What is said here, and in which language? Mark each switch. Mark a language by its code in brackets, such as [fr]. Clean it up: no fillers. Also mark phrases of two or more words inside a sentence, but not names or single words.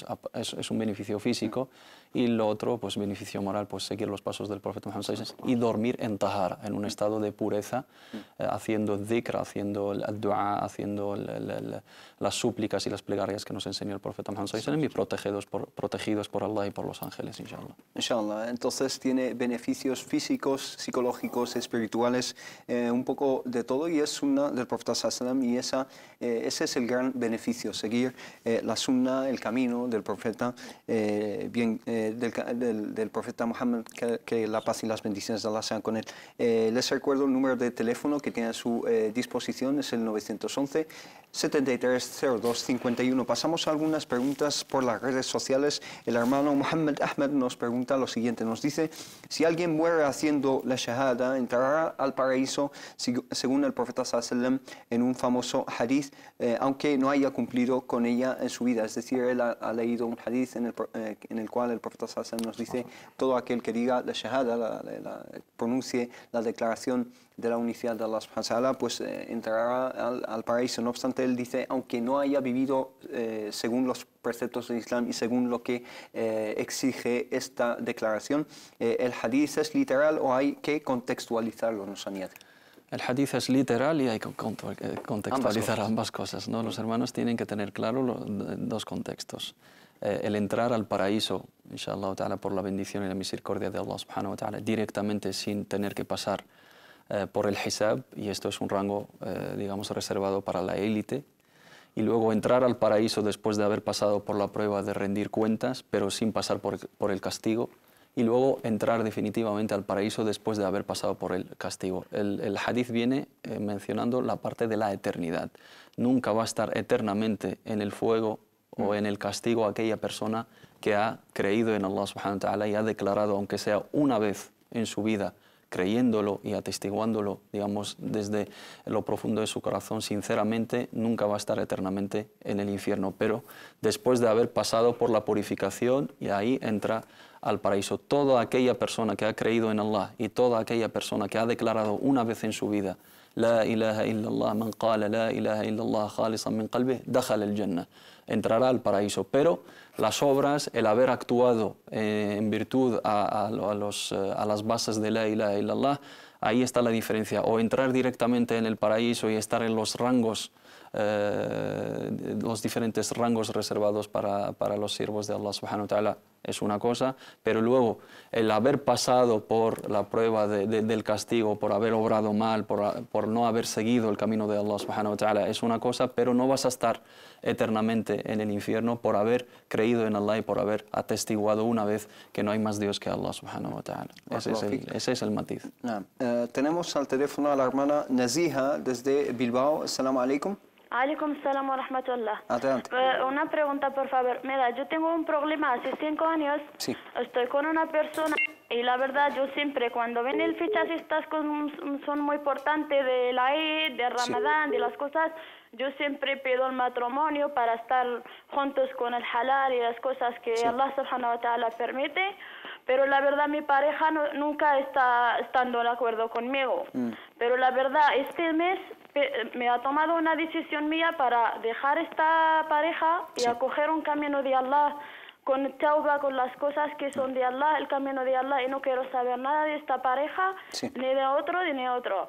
[es] Es un beneficio físico, y lo otro, pues beneficio moral, pues seguir los pasos del profeta Muhammad [ar] صلى الله عليه وسلم [es] y dormir en tahara, en un estado de pureza, haciendo dhikr, haciendo el dua, haciendo las súplicas y las plegarias que nos enseñó el profeta Muhammad [ar] صلى الله عليه وسلم, [es] y protegidos por Allah y por los ángeles, inshallah. Inshallah. Entonces tiene beneficios físicos, psicológicos, espirituales, un poco de todo, y es sunna del profeta [ar] صلى الله عليه وسلم, [es] y ese es el gran beneficio, seguir la sunna, el camino del profeta, del profeta Muhammad, que la paz y las bendiciones de Allah sean con él. Les recuerdo el número de teléfono que tiene a su disposición, es el 911 7302 51. Pasamos a algunas preguntas por las redes sociales. El hermano Muhammad Ahmed nos pregunta lo siguiente, nos dice: si alguien muere haciendo la shahada, entrará al paraíso según el profeta [ar] صلى الله عليه وسلم [es] en un famoso hadith, aunque no haya cumplido con ella en su vida. Es decir, él ha leído un hadith en el cual el profeta [ar] صلى الله عليه وسلم [es] nos dice: todo aquel que diga la shahada, pronuncie la declaración de la unicidad de Allah [ar] سبحانه وتعالى, [es] pues entrará al paraíso. No obstante, él dice, aunque no haya vivido según los preceptos del Islam y según lo que exige esta declaración, ¿el hadith es literal o hay que contextualizarlo? Nos añade. El hadith es literal y hay que contextualizar ambas cosas, ¿no? Los hermanos tienen que tener claro dos contextos. El entrar al paraíso, [ar] إن شاء الله تعالى, [es] por la bendición y la misericordia de Allah [ar] سبحانه وتعالى, [es] directamente sin tener que pasar por el hisab, y esto es un rango, digamos, reservado para la élite, y luego entrar al paraíso después de haber pasado por la prueba de rendir cuentas, pero sin pasar por el castigo, y luego entrar definitivamente al paraíso después de haber pasado por el castigo. El hadith viene mencionando la parte de la eternidad. Nunca va a estar eternamente en el fuego o en el castigo aquella persona que ha creído en Allah [ar] سبحانه وتعالى [es] y ha declarado, aunque sea una vez en su vida, creyéndolo y atestiguándolo, digamos, desde lo profundo de su corazón, sinceramente, nunca va a estar eternamente en el infierno, pero después de haber pasado por la purificación, y ahí entra al paraíso. Toda aquella persona que ha creído en Allah y toda aquella persona que ha declarado una vez en su vida [ar] لا إله إلا الله، من قال لا إله إلا الله خالصا من قلبه، دخل الجنة, [es] entrará al paraíso. Pero las obras, el haber actuado en virtud a las bases de [ar] لا إله إلا الله, [es] ahí está la diferencia. O entrar directamente en el paraíso y estar en los rangos los diferentes rangos reservados para los siervos de Allah [ar] سبحانه وتعالى [es] es una cosa, pero luego el haber pasado por la prueba del castigo, por haber obrado mal, por no haber seguido el camino de Allah [ar] سبحانه وتعالى [es] es una cosa, pero no vas a estar eternamente en el infierno por haber creído en Allah y por haber atestiguado una vez que no hay más Dios que Allah [ar] سبحانه وتعالى. [es] Ese es el matiz. Tenemos al teléfono a la hermana Naziha desde Bilbao. [ar] السلام عليكم. عليكم السلام ورحمة الله. [es] Adelante. Una pregunta, por favor. Mira, yo tengo un problema hace 5 años. Sí. Estoy con una persona y la verdad yo siempre cuando ven el fechas estas son muy importantes de la Eid, de Ramadán, de las cosas, yo siempre pido el matrimonio para estar juntos con el halal y las cosas que Allah [ar] سبحانه وتعالى [es] permite. Pero la verdad mi pareja nunca está estando de acuerdo conmigo. Pero la verdad este mes me ha tomado una decisión mía para dejar esta pareja y acoger un camino de Allah con tauba, con las cosas que son de Allah, el camino de Allah, y no quiero saber nada de esta pareja, ni de otro, ni de otro.